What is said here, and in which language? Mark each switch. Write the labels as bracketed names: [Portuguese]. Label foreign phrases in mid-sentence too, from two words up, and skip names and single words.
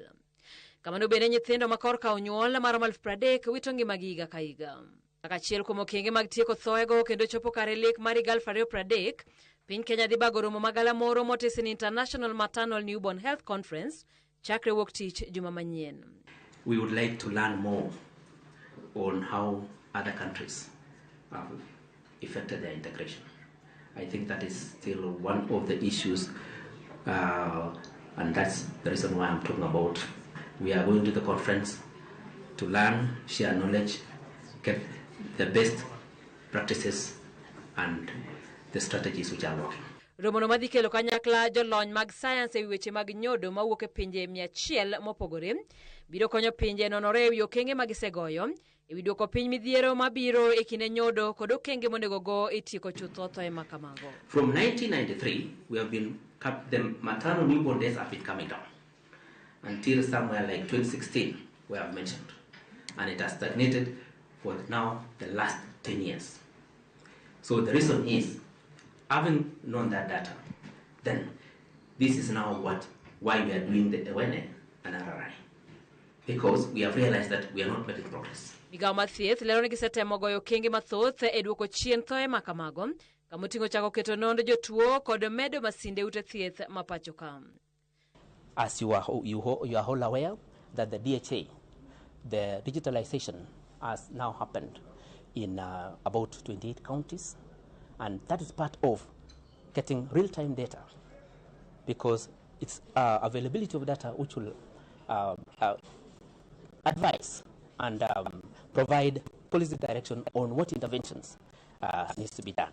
[Luo (Kenya and Tanzania)] Kamano bende nyithindo ma korka onyuol maromo 30,000 wito ngimagi higa ka higa. Kaka achiel kuom okenge mag tieko thoego kendo chopo kare lek mar higa 2030, piny Kenya dhi bago romo magalamoro motisi ni International Maternal Newborn Health Conference chakre wuok tich juma manyien. [English] We would like to learn more on how other countries have effected their integration. I think that is still one of the issues, and that's the reason why I'm talking about. We are going to the conference to learn, share knowledge, get the best practices and the strategies which are working. [Luo (Kenya and Tanzania)] Romo no madhi kelo kanyakla jolony mag science e weche mag nyodo mawuok e pinje 100 mopogore biro konyo pinje nonore e okenge mag gisegoyo e wi duoko piny midhiero mabiro e kinde nyodo kod okenge monego go e tieko chutho thoe makamago. [English] From 1993, we have been the maternal newborn deaths have been coming down until somewhere like 2016 we have mentioned, and it has stagnated for now the last 10 years. So the reason is, having known that data, then this is now why we are doing the awareness and RRI, because we have realized that we are not making progress. [Luo (Kenya and Tanzania)] Migawo mar thieth lero ni gisetemo goyo okenge mathoth e duoko chien thoe makamago, kamoting'o chako keto nonro jotuo kod medo masinde ute thieth ma pacho ka. [English] As you are all aware that the DHA, the digitalization has now happened in about 28 counties, and that is part of getting real-time data, because it's availability of data which will advise and provide policy direction on what interventions needs to be done.